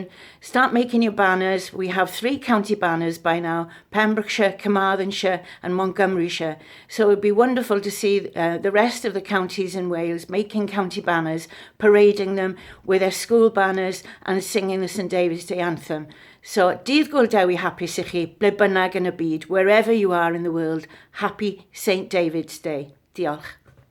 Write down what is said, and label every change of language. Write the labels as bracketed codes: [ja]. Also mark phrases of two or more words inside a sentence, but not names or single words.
[en] Start making your banners. We have 3 county banners by now, Pembrokeshire, Carmarthenshire and Montgomeryshire. So it would be wonderful to see the rest of the counties in Wales making county banners, parading them with their school banners and singing the St David's Day anthem. So, [cy] dydd Guldewi hapus I chi, ble bynnag yn y byd, [en] wherever you are in the world, happy St David's Day. [cy] Diolch.